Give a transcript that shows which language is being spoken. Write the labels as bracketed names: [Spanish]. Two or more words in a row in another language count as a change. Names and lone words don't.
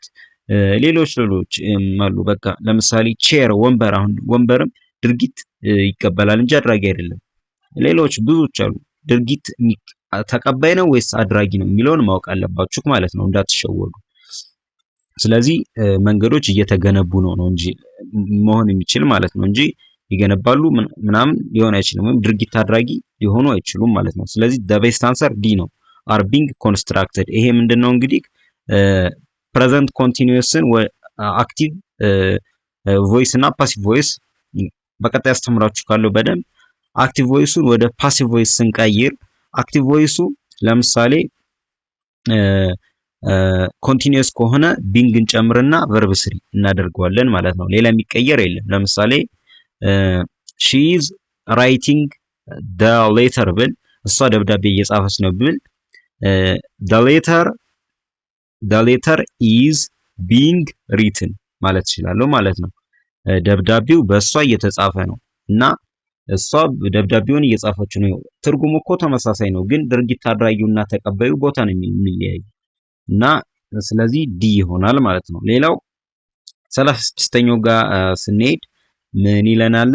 [Amharic] ሌሎች አሉ። በቃ ለምሳሌ ቼር፣ ወንበር። አሁን ወንበርም ድርጊት ይቀበላል እንጂ አድራጊ አይደለም። ሌሎች ብዙዎች አሉ። ድርጊት ተቀባይ ነው ወይስ አድራጊ ነው የሚለውን ማወቅ አለባችሁ ማለት ነው፣ እንዳትሸወዱ። ስለዚህ መንገዶች እየተገነቡ ነው እንጂ መሆን የሚችል ማለት ነው እንጂ ይገነባሉ ምናምን ሊሆን አይችልም፣ ወይም ድርጊት አድራጊ ሊሆኑ አይችሉም ማለት ነው። ስለዚህ [English] the best answer [Amharic] ዲ ነው፣ [English] are being constructed። [Amharic] ይሄ ምንድነው እንግዲህ [English] present continuous active voice [Amharic] እና [English] passive voice [Amharic] በቀጣይ አስተምራችሁ ካለው በደንብ [English] active voice [Amharic] ወደ [English] passive voice [Amharic] ስንቀይር [English] active voice [Amharic] ለምሳሌ ኮንቲኒዩስ ከሆነ ቢንግን ጨምርና [English] verb three [Amharic] እናደርገዋለን ማለት ነው። ሌላ የሚቀየር የለም። ለምሳሌ [English] she is writing the letter [Amharic] ብል እሷ ደብዳቤ እየጻፈች ነው ብል [English] the letter is being written [Amharic] ማለት ይችላል ማለት ነው። ደብዳቤው በእሷ እየተጻፈ ነው እና እሷ ደብዳቤውን እየጻፈች ነው። ትርጉሙ እኮ ተመሳሳይ ነው፣ ግን ድርጊት አድራጊውና ተቀባዩ ቦታ ነው የሚለያዩ እና ስለዚህ ዲ ይሆናል ማለት ነው። ሌላው 36ኛው ጋር ስንሄድ ምን ይለናል?